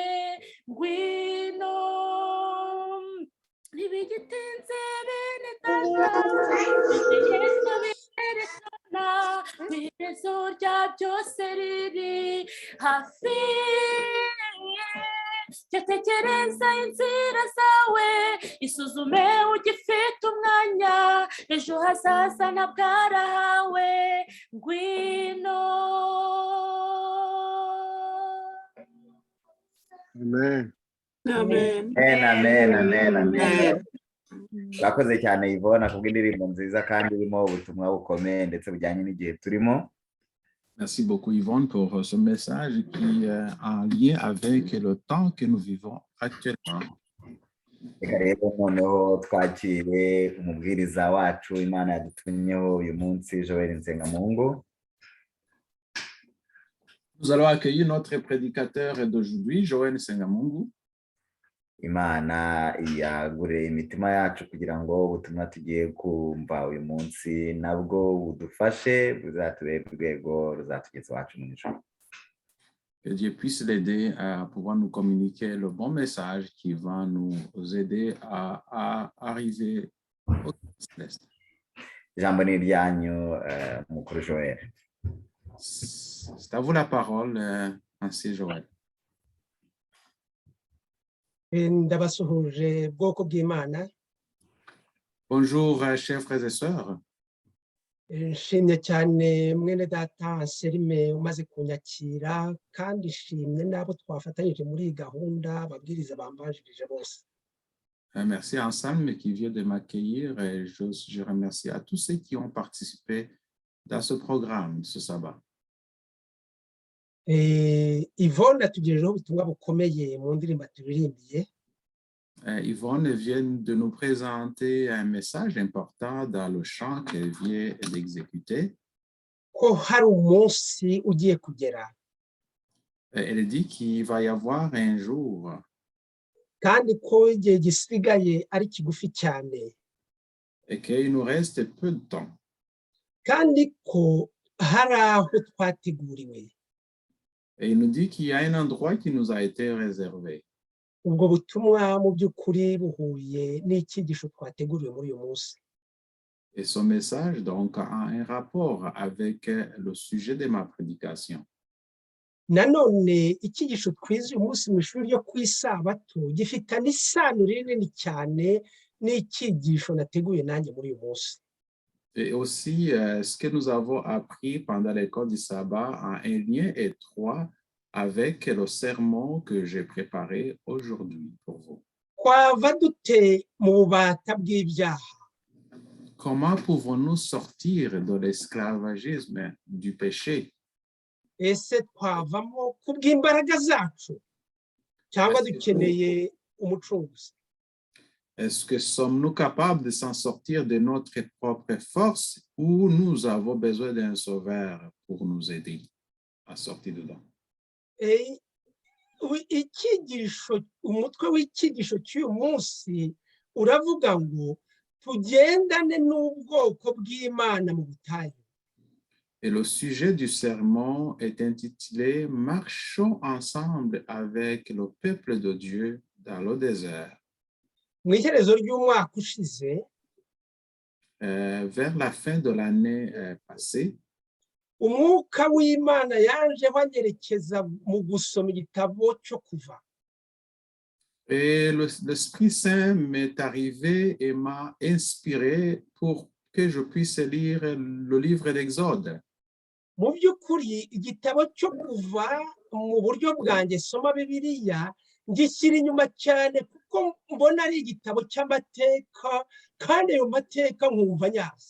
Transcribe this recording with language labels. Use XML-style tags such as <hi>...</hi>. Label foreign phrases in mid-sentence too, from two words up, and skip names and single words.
<rw>Ngwino, ntibigitinze bene data, ibimenyetso birerekana ku iherezo rya byose riri hafi jya tekereza inzira zawe isuzume ugifite umwanya ejo hazaza ntabwarahawe ngwino. Amen. Amen. Amen, amen, amen. Amen. Urakoze cyane Yvonne kubw'indirimbo nziza kandi irimo ubutumwa bukomeye ndetse bujyanye n'igihe turimo.</rw> <fr>Merci beaucoup, Yvonne, pour ce message qui est en lien avec le temps que nous vivons actuellement.</fr> <rw>Reka rero noneho twakire umubwiriza wacu Imana yadutumyeho uyu munsi, Joel Nsengamungu.</rw> <fr>Nous allons accueillir notre prédicateur d'aujourd'hui, Joel Nsengamungu.</fr> <rw>Imana yagure imitima yacu kugira ngo ubutumwa tugiye kumva uyu munsi nabwo budufashe buzatubere urwego ruzatugeza iwacu mu ijuru.</rw> <fr>Que Dieu puisse l'aider à pouvoir nous communiquer le bon message qui va nous aider à arriver au céleste.</fr> <rw>Ijambo ni iryanyu, mukuru Joel.</rw> <fr>C'est à vous la parole, ainsi Joël.</fr> <rw>Ndabasuhuje bwoko bw'Imana.</rw> <fr>Bonjour, chers frères et sœurs.</fr> <rw>Nshimye cyane mwene data Anselme umaze kunyakira kandi nshimye n'abo twafatanyije muri iyi gahunda ababwiriza bambanjirije bose.</rw> <fr>Merci Anselme qui vient de m'accueillir et je remercie à tous ceux qui ont participé dans ce programme ce sabbat.</fr> <rw>Yvonne atugejejeho ubutumwa bukomeye mu ndirimbo turirimbiye.</rw> <fr>Yvonne vient de nous présenter un message important dans le chant qu'elle vient d'exécuter.</fr> <rw>Ko hari umunsi ugiye kugera.</rw> <fr>Elle dit qu'il va y avoir un jour.</fr> <rw>Kandi ko igihe gisigaye ari kigufi cyane.</rw> <fr>Et qu'il nous reste peu de temps.</fr> <rw>Kandi ko hari aho twateguriwe.</rw> <fr>Et il nous dit qu'il y a un endroit qui nous a été réservé.</fr> <rw>Ubwo butumwa mu by'ukuri buhuye n'icyigisho twateguriwe muri uyu munsi.</rw> <fr>Et son message donc a un rapport avec le sujet de ma prédication.</fr> <rw>Nanone icyigisho twize uyu munsi mu ishuri ryo ku isabato gifitanye isano rinini cyane n'icyigisho nateguye nanjye muri uyu munsi.</rw> <fr>Et aussi, ce que nous avons appris pendant l'école du sabbat a un lien étroit avec le sermon que j'ai préparé aujourd'hui pour vous.</fr> <rw>Twava dute mu bubata bw'ibyaha.</rw> <fr>Comment pouvons-nous sortir de l'esclavagisme du péché?</fr> <rw>Ese twavamo kubw'imbaraga zacu cyangwa dukeneye umucunguzi?</rw> <fr>Est-ce que sommes-nous capables de s'en sortir de notre propre force ou nous avons besoin d'un sauveur pour nous aider à sortir dedans?</fr> <rw>Icyigisho, umutwe w'icyigisho cy'uyu munsi uravuga ngo tugendane n'ubwoko bw'Imana mu butayu.</rw> <fr>Et le sujet du sermon est intitulé « Marchons ensemble avec le peuple de Dieu dans le désert ».</fr> <rw>Mu iherezo ry'umwaka ushize,</rw> <fr>vers la fin de l'année passée,</fr> <rw>umwuka w'Imana yaje banyerekeza mu gusoma igitabo cyo Kuva.</rw> <fr>et l'Esprit Saint m'est arrivé et m'a inspiré pour que je puisse lire le livre d'Exode.</fr> <rw>Mu by'ukuri igitabo cyo Kuva mu buryo bwanjye soma Bibiliya ngishyira inyuma cyane kuko mbona ari igitabo cy'amateka kandi ayo mateka nkumva nyazi.</rw>